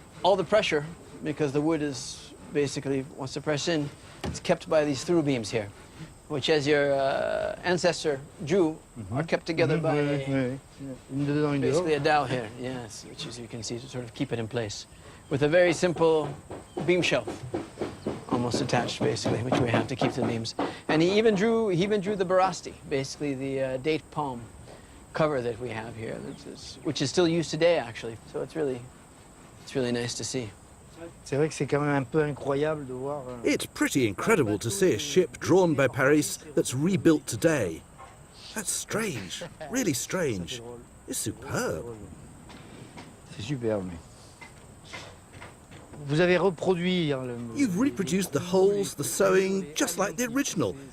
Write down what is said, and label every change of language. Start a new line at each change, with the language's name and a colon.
English: All the pressure, because the wood is basically, wants to press in, it's kept by these through beams here, which as your ancestor drew, are kept together by basically a dowel here, yes, which as you can see to sort of keep it in place, with a very simple beam shelf, almost attached basically, which we have to keep the beams. And he even drew the barasti, basically the date palm cover that we have here, which is still used today actually. So it's really nice to see.
French: C'est vrai que c'est quand même un peu incroyable de voir.
English: It's pretty incredible to see a ship drawn by Paris that's rebuilt today. That's strange, really strange. It's superb.
French: C'est superbe. Vous avez reproduit.
English: You've reproduced the holes, the sewing, just like the original.